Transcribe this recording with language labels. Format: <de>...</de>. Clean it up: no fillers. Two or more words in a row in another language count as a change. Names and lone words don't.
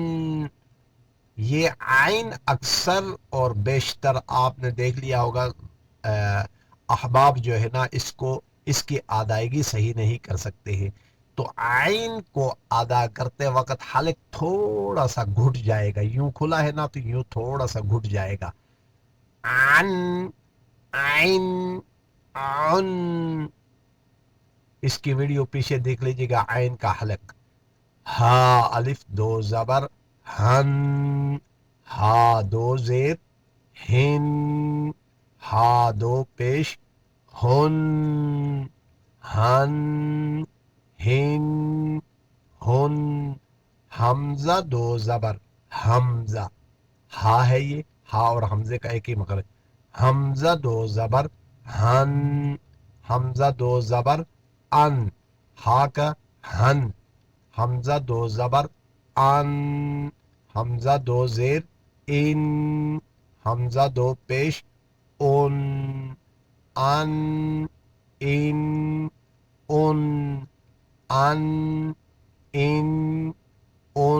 <ur>یہ عین اکثر اور بیشتر آپ نے دیکھ لیا ہوگا احباب جو ہے نا اس کی ادائیگی صحیح نہیں کر سکتے ہیں، تو عین کو ادا کرتے وقت حلق تھوڑا سا گھٹ جائے گا، یوں کھلا ہے نا تو یوں تھوڑا سا گھٹ جائے گا۔ عن، عین، عن۔ اس کی ویڈیو پیچھے دیکھ لیجیے گا عین کا حلق۔ ہا الف 2 زبر، ہن، ہا 2 زیر، ہن، ہا 2 پیش، ہن، ہن، ہن، ہن۔ حمزہ 2 زبر، حمزہ، ہا ہے یہ، ہا اور حمزے کا ایک ہی مخرج۔ حمزہ 2 زبر، ہن، حمزہ 2 زبر، ان، ہا کا ہن، حمزہ 2 زبر، ان، حمزہ 2 زیر، ان، حمزہ 2 پیش، ان، ان، ان، ان، ان، ان، ان۔</ur>